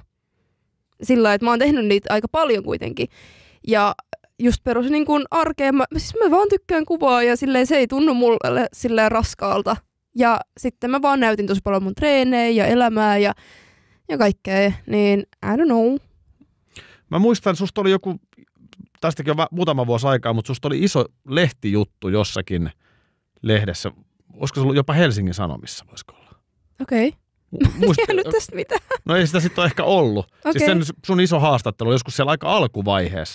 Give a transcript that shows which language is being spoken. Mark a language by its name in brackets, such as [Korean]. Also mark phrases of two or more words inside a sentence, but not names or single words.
[Finnish] Sillä että mä oon tehnyt niitä aika paljon kuitenkin. Ja just perus niin kuin arkeen, mä vaan tykkään kuvaa ja silleen, se ei tunnu mulle silleen raskaalta. Ja sitten mä vaan näytin tosi paljon mun treenejä ja elämää ja kaikkea, niin [English] I don't know. [Finnish] Mä muistan, susta oli joku, tästäkin on muutama vuosi aikaa, mutta susta oli iso lehtijuttu jossakin lehdessä. Olisiko se ollut jopa Helsingin Sanomissa, voisiko olla? Okei. Mä tiedä tästä mitään. No ei sitä sitten ole ehkä ollut. Okay. Siis sen sun iso haastattelu joskus siellä aika alkuvaiheessa.